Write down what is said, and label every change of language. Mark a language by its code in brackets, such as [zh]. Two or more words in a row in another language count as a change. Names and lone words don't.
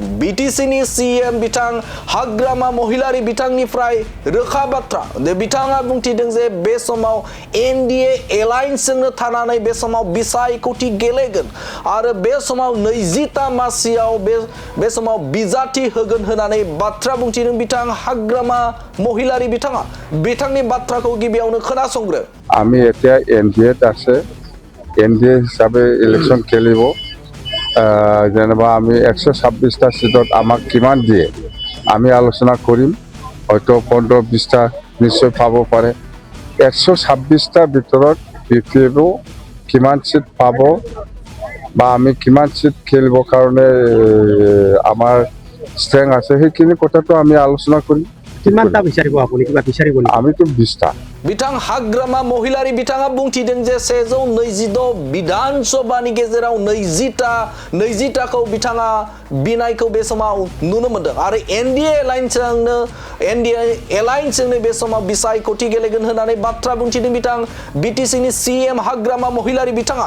[brx] BTC नि CEM बिथां हाग्रामा महिलारी बिथांनिफ्राय रोखा बाथ्रा दे बिथाङा बुंथिदों जे बे समाव NDA एलायन्सजोंनो थानानै बे समाव बिसायख'थि गेलेगोन आरो बे समाव 20ता मासियाव बे समाव बिजाथि होगोन होननानै बाथ्रा बुंथिदों बिथां हाग्रामा महिलारी बिथाङा। बिथांनि बाथ्राखौ गिबियावनो खोनासंग्रो। [as] আমি এতিয়া NDAত আছে, NDA হিচাপে ইলেকশ্যন খেলিব। যেনিবা আমি 126টা সিটত আমাক কিমান দিয়ে আমি আলোচনা কৰিম, হয়তো 15-20টা নিশ্চয় পাব পাৰে। 126টা ভিতৰত BPF কিমান সিট পাব বা আমি কিমান সিট খেলিবৰ কাৰণে আমাৰ ষ্ট্ৰেংথ আছে সেইখিনি কথাটো আমি আলোচনা কৰিম। কিমানটা বিচাৰিব আপুনি, কিবা বিচাৰিব নেকি? আমিতো 20টা। [brx] बिथां हाग्रामा महिलारी बिथाङा बुंथिदों जे 126 विधानसभानि गेजेराव 20टाखौ बिथाङा बिनायखौ बे समाव नुनो मोनदों आरो NDA एलायन्सजोंनो बे समाव बिसायख'थि गेलेगोन होननानै बाथ्रा बुंथिदों बिथां BTC नि CEM हाग्रामा महिलारी बिथाङा।